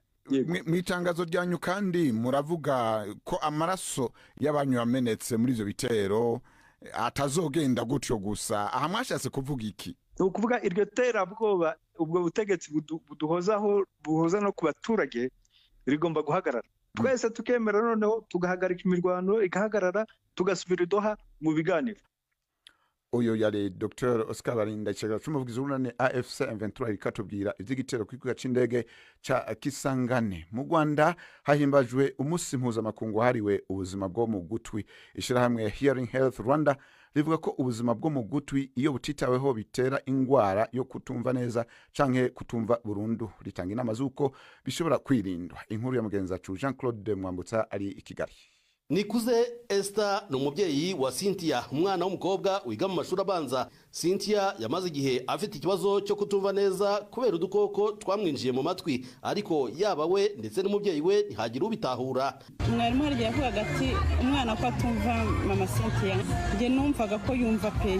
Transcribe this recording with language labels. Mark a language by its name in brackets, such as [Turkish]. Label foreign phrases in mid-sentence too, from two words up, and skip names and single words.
[Rundi] Mu itangazo ryanyu kandi muravuga ko amaraso y'abanyu yamenetse muri ivyo bitero atazogenda gutyo gusa. Aha mwashatse kuvuga iki? Ni ukuvuga iryo terabwoba, ubwo butegetsi buhoza no ku baturage rigomba guhagarara. Twese tukemera, noneho tugahagarika imirwano igahagarara, tugasubira Doha mu biganiro. Uyo yari Dr. Oscar Barinda, icegera c'umuvugizi w'urunani AFC M23, ikatubwira ivy'igitero kw'ikibuga c'indege ca Kisangani. Mu Rwanda hahimbajwe umunsi mpuzamakungu hariwe ubuzima bwo mu gutwi. Ishirahamwe Hearing Health Rwanda rivuga ko ubuzima bwo mu gutwi iyo butitaweho bitera ingwara yo kutumva neza canke kutumva burundu. Ritanga inama z'uko bishobora kwirindwa. Inkuru ya mugenzi wacu Jean Claude Mwambutsa ari i Kigali. [Kinyarwanda] Nikuze Esther ni umubyeyi wa Cynthia, umwana w'umukobwa wiga mu mashuri abanza. Cynthia yamaze igihe afite ikibazo cyo kutumva neza kubera udukoko twamwinjiye mu matwi, ariko yaba we ndetse n'umubyeyi we ntihagira ubitahura. Mwarimu hari igihe yavugaga ati umwana ko atumva mama Cynthia, njye numvaga ko yumva pe.